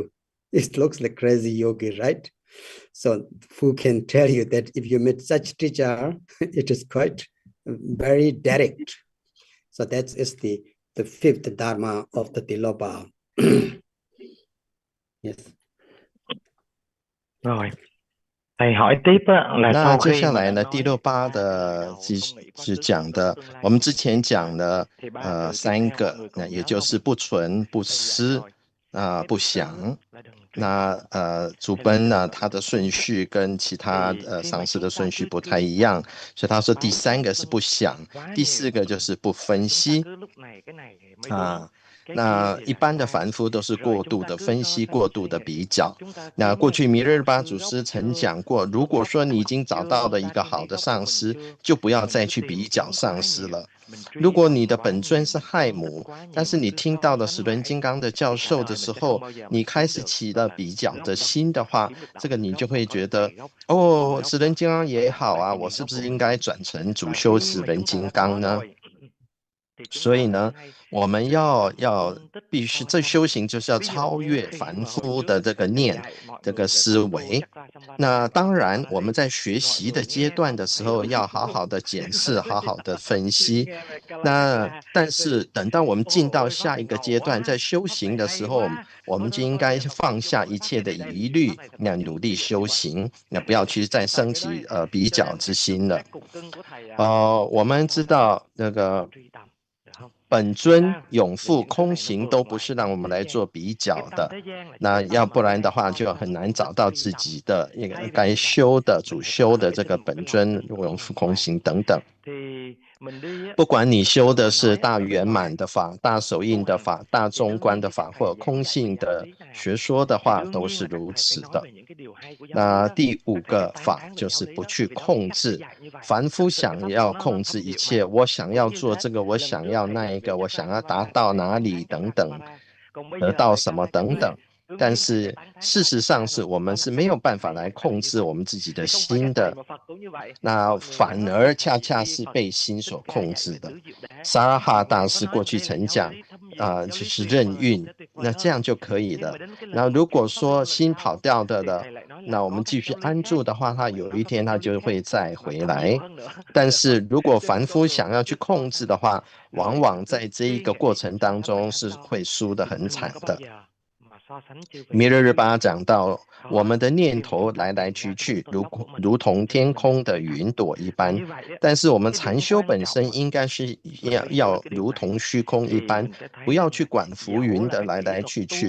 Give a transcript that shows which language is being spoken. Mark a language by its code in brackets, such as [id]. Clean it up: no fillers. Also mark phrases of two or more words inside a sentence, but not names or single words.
[en] It looks like crazy yogi, right? So who can tell you that if you meet such teacher, it is quite very direct. So that is the 5th Dharma of the Tilopa. Yes. [vi] Rồi, thầy hỏi tiếp á, là [zh] 那 [vi] sau [zh] 接 [vi] khi [zh] 下 [vi] mà [zh] 来 [vi] đã [zh] 呢， [vi] nói [zh] 第6、8 [vi] ba cái [zh] 的 [vi] điều [zh] 只 [vi] không bị [zh] 只 [vi] phân [zh] 讲 [vi] biệt [zh] 的， [vi] tương lai [zh] 我们之前讲了 [vi] thì 3 điều tiếp 3 theo mọi [zh] 个， [vi] người [zh] 那 [vi] còn [zh] 也 [vi] nhớ [zh] 就 [vi] không? [zh] 是不存、不 [vi] Đơn giản [zh] 失 [vi] thôi. [zh] 不 [vi] Cái thứ tư [zh] 想。 [vi] là đừng truyền [zh] 那主 [vi] Hay là [zh] 奔呢， [vi] đừng [zh] 它的顺序跟其他 [vi] thì khi [zh] 上 [vi] mà [zh] 师的 [vi] chúng ta [zh] 顺序 [vi] cứ [zh] 不 [vi] chú [zh] 太 [vi] ý [zh] 一样，所以他说第 [vi] bám 3 cái [zh] 个是 [vi] phân [zh] 不 [vi] biệt [zh] 想， [vi] quá [zh] 第 [vi] nhiều [zh] 4个就是不分 [vi] chúng ta [zh] 析。 [vi] cứ lúc này cái này thì mới đúng, cái kia [zh] 那 [vi] thì [zh] 一 [vi] lại [zh] 般的 [vi] sai. [zh] 凡夫都是 [vi] Rồi [zh] 过 [vi] chúng [zh] 度 [vi] ta [zh] 的 [vi] cứ [zh] 分 [vi] so [zh] 析， [vi] sánh [zh] 过度 [vi] suy [zh] 的 [vi] nghĩ. [zh] 比较。 [vi] Chúng ta [zh] 那 [vi] kiếm [zh] 过 [vi] được [zh] 去 [vi] một [zh] 弥 [vi] cái [zh] 勒 [vi] pháp [zh] 巴 [vi] sư [zh] 祖 [vi] gốc [zh] 师曾 [vi] chưa? [zh] 讲过，如 [vi] Một [zh] 果 [vi] pháp [zh] 说 [vi] sư [zh] 你已 [vi] mạnh [zh] 经找 [vi] chưa? [zh] 到了 [vi] Chúng [zh] 一 [vi] ta [zh] 个 [vi] tìm [zh] 好 [vi] thấy [zh] 的 [vi] gốc của [zh] 上 [vi] mình [zh] 师， [vi] chưa? [zh] 就不要 [vi] Mình [zh] 再 [vi] cứ [zh] 去 [vi] tìm [zh] 比较 [vi] kiếm [zh] 上 [vi] quá [zh] 师 [vi] nhiều. [zh] 了。 [vi] Mình [zh] 如 [vi] truy [zh] 果 [vi] tầm [zh] 你的 [vi] quá [zh] 本尊 [vi] nhiều, [zh] 是 [vi] mình [zh] 亥 [vi] phân tích [zh] 母， [vi] quá [zh] 但 [vi] nhiều, [zh] 是 [vi] mình [zh] 你 [vi] cứ [zh] 听 [vi] so [zh] 到的 [vi] sánh [zh] 时轮 [vi] mãi [zh] 金刚的 [vi] thì [zh] 教 [vi] cả [zh] 授的 [vi] đời mình [zh] 时 [vi] sẽ không [zh] 候， [vi] bao giờ [zh] 你 [vi] mình [zh] 开 [vi] kiếm [zh] 始 [vi] được [zh] 起 [vi] gọi [zh] 了 [vi] là [zh] 比较 [vi] gốc [zh] 的 [vi] đâu. [zh] 心的 [vi] Không [zh] 话， [vi] kiếm được đạo [zh] 这个 [vi] sư [zh] 你 [vi] gốc [zh] 就 [vi] mà [zh] 会 [vi] có được [zh] 觉得 [vi] thầy gốc. [zh] 哦， [vi] Gốc [zh] 时轮金刚也 [vi] mà [zh] 好 [vi] phải [zh] 啊， [vi] tìm [zh] 我 [vi] hiểu [zh] 是 [vi] gốc [zh] 不 [vi] của [zh] 是应 [vi] mình. [zh] 该转成主 [vi] Và [zh] 修 [vi] khi [zh] 持 [vi] mà [zh] 人 [vi] chúng ta [zh] 金 [vi] đã [zh] 刚 [vi] có [zh] 呢？ [vi] rồi thì chúng [zh] 所 [vi] ta [zh] 以 [vi] phải [zh] 呢， [vi] hay [zh] 我们 [vi] suy [zh] 要 [vi] nghĩ, [zh] 要 [vi] phân tích, [zh] 必须 [vi] so [zh] 这 [vi] sánh. [zh] 修行就是要 [vi] Ví dụ [zh] 超 [vi] như [zh] 越 [vi] khi [zh] 凡 [vi] mà hồi [zh] 夫 [vi] trước [zh] 的这个 [vi] thầy [zh] 念， [vi] dạy mọi [zh] 这个 [vi] người về [zh] 思 [vi] Conto [zh] 维。 [vi] Chakra Samvada [zh] 那 [vi] và [zh] 当 [vi] Anta [zh] 然，我 [vi] Parade [zh] 们在学 [vi] thì mọi [zh] 习的 [vi] người [zh] 阶 [vi] nghe [zh] 段 [vi] xong [zh] 的时 [vi] thầy [zh] 候， [vi] ơi [zh] 要好 [vi] ôi [zh] 好的检视， [vi] ôi [zh] 好好的分析。 [vi] nghe về Kala [zh] 那 [vi] Chakra [zh] 但是等到我们进到 [vi] ôi pháp [zh] 下 [vi] này [zh] 一个 [vi] ngầu [zh] 阶段， [vi] quá, [zh] 在修 [vi] pháp [zh] 行 [vi] này [zh] 的 [vi] hay [zh] 时候， [vi] quá. [zh] 我们 [vi] Thôi [zh] 就 [vi] thôi [zh] 应 [vi] thôi [zh] 该 [vi] bây giờ tập [zh] 放 [vi] trung [zh] 下 [vi] vô [zh] 一 [vi] pháp [zh] 切 [vi] này [zh] 的 [vi] đây đây. [zh] 疑 [vi] Pháp [zh] 虑， [vi] này thầy [zh] 那 [vi] nói [zh] 努 [vi] đúng, [zh] 力 [vi] ví dụ như [zh] 修 [vi] vậy. [zh] 行，那不要去再 [vi] Tập [zh] 升 [vi] cái đó [zh] 起 [vi] đi. [zh] 比 [vi] Cho [zh] 较 [vi] nên [zh] 之 [vi] cái [zh] 心了。 [vi] các cục cưng của thầy [zh] 我们 [vi] so [zh] 知 [vi] sánh [zh] 道那 [vi] và [zh] 个 [vi] truy tầm, được không? [zh] 本 [vi] Ngoài [zh] 尊、 [vi] ra [zh] 永 [vi] vì [zh] 复、 [vi] những cái [zh] 空 [vi] này nó [zh] 行 [vi] vượt [zh] 都不 [vi] ngoài [zh] 是让我 [vi] tâm [zh] 们 [vi] thế [zh] 来 [vi] gian. [zh] 做比 [vi] Cái [zh] 较 [vi] tâm [zh] 的。 [vi] thế gian là những [zh] 那 [vi] cái [zh] 要 [vi] tâm [zh] 不 [vi] mà [zh] 然的 [vi] đang [zh] 话， [vi] so [zh] 就很 [vi] sánh [zh] 难 [vi] một [zh] 找 [vi] cách [zh] 到 [vi] truy [zh] 自 [vi] tầm. [zh] 己的一个 [vi] Thay vì [zh] 该 [vi] truy tầm [zh] 修的、 [vi] mình [zh] 主 [vi] phải tập [zh] 修 [vi] trung [zh] 的 [vi] cái [zh] 这个 [vi] tinh một [zh] 本 [vi] cái ngọn [zh] 尊、 [vi] tinh không [zh] 永复、 [vi] hoàn [zh] 空 [vi] toàn. [zh] 行等等。 [vi] Thì mình đi á, [zh] 不管你修的 [vi] thường [zh] 是 [vi] nói [zh] 大 [vi] ở bên [zh] 圆 [vi] ngoài [zh] 满的法、大手 [vi] tu [zh] 印的 [vi] hành [zh] 法、大 [vi] thì [zh] 中 [vi] đương [zh] 观 [vi] nhiên [zh] 的 [vi] khi các [zh] 法， [vi] thầy [zh] 或 [vi] giảng [zh] 空 [vi] dạy cái [zh] 性 [vi] giáo [zh] 的 [vi] lý nào [zh] 学说的 [vi] thì [zh] 话， [vi] đương [zh] 都 [vi] nhiên [zh] 是 [vi] là các [zh] 如 [vi] thầy phải [zh] 此 [vi] nói [zh] 的。 [vi] về những cái điều hay của giáo lý [zh] 那 [vi] đó. [zh] 第5 [vi] Các thầy phải [zh] 个 [vi] tán [zh] 法 [vi] thán về [zh] 就 [vi] giáo [zh] 是 [vi] lý [zh] 不 [vi] đó, [zh] 去 [vi] vì đó là [zh] 控 [vi] cách để [zh] 制。 [vi] dạy như vậy. [zh] 凡夫 [vi] Thật sự cái [zh] 想 [vi] pháp [zh] 要 [vi] Phật nó [zh] 控制 [vi] thâm [zh] 一 [vi] diệu [zh] 切， [vi] mà. [zh] 我想 [vi] Cũng [zh] 要 [vi] như [zh] 做 [vi] thế, [zh] 这个，我 [vi] lần [zh] 想 [vi] trước [zh] 要 [vi] thầy [zh] 那 [vi] giảng [zh] 一 [vi] về [zh] 个，我 [vi] Chakra [zh] 想要达 [vi] Samvada, [zh] 到 [vi] thầy [zh] 哪 [vi] tán [zh] 里 [vi] thán [zh] 等 [vi] Chakra [zh] 等， [vi] Samvada. Còn bây [zh] 得 [vi] giờ [zh] 到 [vi] thầy [zh] 什么 [vi] Kala [zh] 等 [vi] Chakra, [zh] 等。 [vi] đương [zh] 但 [vi] nhiên thầy phải [zh] 是 [vi] tán thán [zh] 事 [vi] Kala [zh] 实上 [vi] Chakra [zh] 是 [vi] rồi. [zh] 我们 [vi] Đó là [zh] 是没 [vi] cách [zh] 有办法 [vi] thầy [zh] 来 [vi] giảng dạy [zh] 控 [vi] như [zh] 制 [vi] vậy. [zh] 我们自己的 [vi] Thì không phải các [zh] 心 [vi] thầy [zh] 的。 [vi] mà Phật cũng như vậy. [zh] 那 [vi] Mọi người [zh] 反 [vi] nhớ [zh] 而 [vi] là [zh] 恰 [vi] thầy [zh] 恰 [vi] khi [zh] 是 [vi] Phật [zh] 被心 [vi] Thích [zh] 所 [vi] Ca [zh] 控 [vi] dạy [zh] 制 [vi] về [zh] 的。 [vi] tứ diệu đế, [zh] 萨拉哈 [vi] mọi người [zh] 大 [vi] có [zh] 师 [vi] nói [zh] 过 [vi] là [zh] 去 [vi] đây là [zh] 曾 [vi] giáo [zh] 讲 [vi] lý thâm [zh] 啊， [vi] diệu, [zh] 就 [vi] giáo lý [zh] 是 [vi] tuyệt [zh] 任 [vi] vời, Phật [zh] 运， [vi] sẽ tuyệt vời [zh] 那这 [vi] hơn. [zh] 样就可以 [vi] Nhưng [zh] 了。 [vi] mà đến cái [zh] 那 [vi] lần [zh] 如 [vi] Phật [zh] 果 [vi] nhập pháp [zh] 说 [vi] luân lần [zh] 心 [vi] sau [zh] 跑掉的 [vi] thì [zh] 了， [vi] thầy lại nói là [zh] 那我 [vi] có [zh] 们 [vi] các [zh] 继续 [vi] giáo lý [zh] 安 [vi] khác, [zh] 住的话， [vi] mà [zh] 他 [vi] phải [zh] 有 [vi] nói [zh] 一 [vi] về [zh] 天 [vi] giáo [zh] 他 [vi] lý [zh] 就 [vi] khác [zh] 会再 [vi] mà [zh] 回 [vi] thâm [zh] 来。 [vi] diệu hơn nữa. [zh] 但 [vi] Được không? [zh] 是如果 [vi] Cho nên [zh] 凡 [vi] con [zh] 夫 [vi] đường [zh] 想要去 [vi] cứ so [zh] 控制 [vi] sánh [zh] 的话， [vi] rồi [zh] 往往 [vi] cứ [zh] 在这一 [vi] suy [zh] 个过 [vi] nghĩ [zh] 程 [vi] so [zh] 当 [vi] sánh vậy [zh] 中 [vi] thành [zh] 是 [vi] sau. [zh] 会输得很 [vi] Đừng [zh] 惨 [vi] có bao [zh] 的。 [vi] giờ mà [zh] 弥勒日巴讲到，我们的念头来来去去，如同天空的云朵一般。但是我们禅修本身应该是要如同虚空一般，不要去管浮云的来来去去。